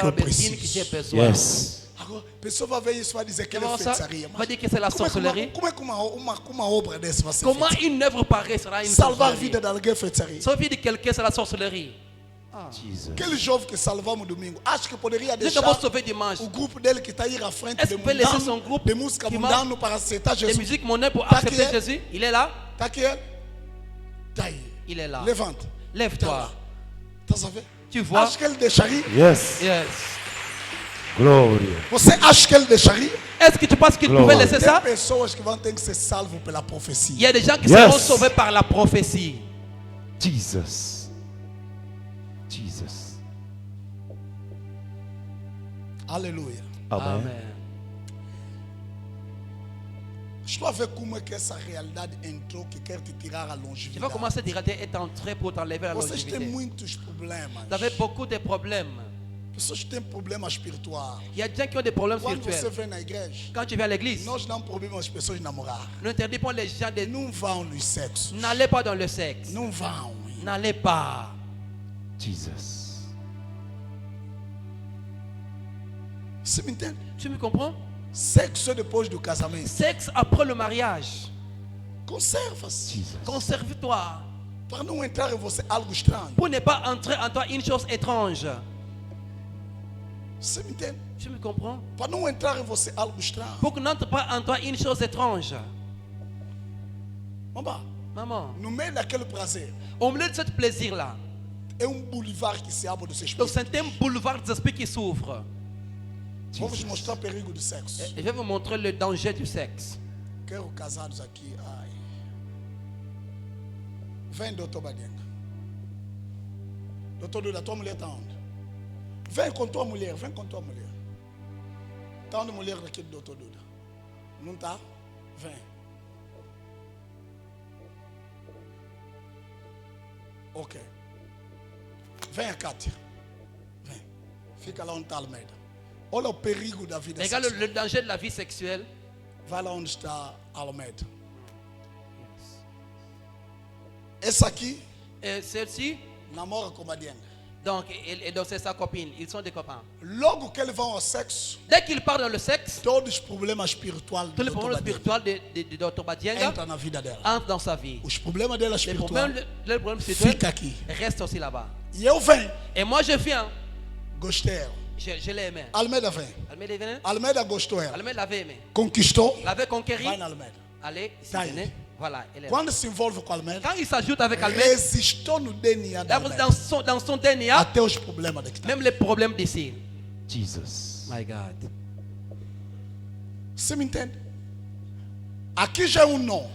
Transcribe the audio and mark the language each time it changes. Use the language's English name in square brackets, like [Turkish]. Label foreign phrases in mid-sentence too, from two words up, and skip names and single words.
[French] Albertine que j'ai [Portuguese] preciso. [French] besoin. [English] Yes. [Portuguese] Agora, a pessoa vai ver isso e vai dizer que [French] Tu [Portuguese] ele é [French] vas voir ça, [Portuguese] feitiçaria. [French] va dire que c'est la sorcellerie. [Portuguese] Como é que uma obra dessa vai ser [French] Comment [Portuguese] feitiçaria? [French] une œuvre pareille sera une [Portuguese] Salvar a [French] sorcellerie? [Portuguese] vida de alguém é feitiçaria. [French] Sauver vie de quelqu'un, c'est la sorcellerie. Jesus. [Portuguese] Aquele jovem que salvamos domingo, acho que poderia [French] Nous [Portuguese] deixar [French] devons sauver dimanche. [Portuguese] o grupo dele que está aí à frente [French] Est-ce [Portuguese] de [French] que peut laisser [Portuguese] mundano, [French] son groupe [Portuguese] de música [French] qui [Portuguese] mundano para aceitar [French] Des [Portuguese] Jesus. [French] musiques monnaie pour [Portuguese] Tá [French] accepter [Portuguese] aqui, [French] Jésus. Il est là. [Portuguese] Está aqui ele? Está aí. [French] Il est là. [Portuguese] Levanta. Tá [French] Lève-toi. [Portuguese] lá. Estás a ver? [French] Tu vois? [Portuguese] Acho que ele deixaria. [English] Yes. Yes. Glory. [Portuguese] Você acha que ele deixaria? [French] Est-ce que tu penses qu'il [English] Glory. [French] pouvait laisser [Portuguese] Tem [French] ça? [Portuguese] pessoas que vão ter que ser salvos pela [French] Il y [Portuguese] profecia. [French] a des gens qui [English] Yes. [French] seront sauvés par la prophétie. Jesus. Jesus. [Portuguese] Aleluia. Amen. Amen. Estou a ver como é que essa realidade entrou que quer te tirar a [French] Tu vas [Portuguese] longevidade. [French] commencer à être entré pour t'enlever la [Portuguese] Vocês têm [French] longévité. [Portuguese] muitos problemas. [French] Vous avez beaucoup de problèmes. [Portuguese] Pessoas que têm problemas espirituais. [French] Il y a des gens qui ont des problèmes [Portuguese] Quando você [French] spirituels. [Portuguese] vem na igreja, [French] Quand tu viens à l'église, [Portuguese] nós não proibimos as pessoas de namorar. [French] n'interdis pas les gens de... [Portuguese] Não vão nos sexos. [French] N'allez pas dans le sexe. [Portuguese] Não vão. [French] N'allez pas. Jesus. [Portuguese] Você me entende? [French] Tu me comprends? [Portuguese] Sexo é depois do casamento. [French] Sexe après le mariage. [Portuguese] Conserva-se. Jesus. [French] Conserve-toi. [Portuguese] Para não entrar em você algo estranho. [French] Pour ne pas entrer en toi une chose étrange. [Portuguese] Você me entende? [French] Tu me comprends? [Portuguese] Para não entrar em você algo estranho. [French] Pour que n'entre pas en toi une chose étrange. [Portuguese] Mamá, [French] Maman, [Portuguese] no meio daquele prazer, [French] au milieu de ce plaisir-là, [Portuguese] é boulevard que se abre do seu [French] donc [Portuguese] espírito. [French] c'est un boulevard des esprits qui s'ouvre. [Portuguese] Vou vos mostrar o perigo do sexo. [French] Et je vais vous montrer le danger du sexe. [Portuguese] Quero casados aqui. Ai. Vem, doutor Badenga. Doutor Duda, tua mulher está onde? Vem com tua mulher, vem com tua mulher. Está onde a mulher daqui do doutor Duda? Não está? Vem. Ok. Vem a Cátia. Vem. Fica lá onde está a Almeida. Olha o perigo da vida [French] Regarde [Portuguese] sexual. [French] le danger de la vie sexuelle. [Portuguese] Vai lá onde está a Almeida. Essa aqui [French] Et celle-ci, [Portuguese] namora com a Badenga. [French] donc, et donc c'est sa copine. Ils sont des copains. [Portuguese] Logo que eles vão ao sexo, [French] Dès qu'ils partent dans le sexe, [Portuguese] todos os problemas espirituais [French] tous les [Portuguese] do [French] problèmes Dr. spirituels de Dr. Badienga [Portuguese] entra na vida dela. [French] entrent dans sa vie. [Portuguese] Os problemas dela [French] Les problèmes, [Portuguese] espirituais [French] les problèmes spirituels [Portuguese] fica aqui. [French] restent aussi là-bas. [Portuguese] E eu venho, [French] Et moi, je viens. [Portuguese] gostei ela. [French] Je l'ai aimé. [Portuguese] Almeida vem. [French] Almeida venait. [Portuguese] Almeida gostou ela. [French] Almeida l'avait aimé. [Portuguese] Conquistou, [French] L'avait conquéri. [Portuguese] vai na Almeida. [French] Allez, ici, Taille. venez. Voilà, elle est là. [Portuguese] Quando se envolve com a Almeida, [French] Quand il s'ajoute avec Almeida, [Portuguese] resistou no DNA da [French] dans Almeida. dans son DNA, [Portuguese] Até os problemas daqui. [French] même les problèmes d'ici. Jesus. [English] My God. [Portuguese] Você me entende? Aqui já é um não.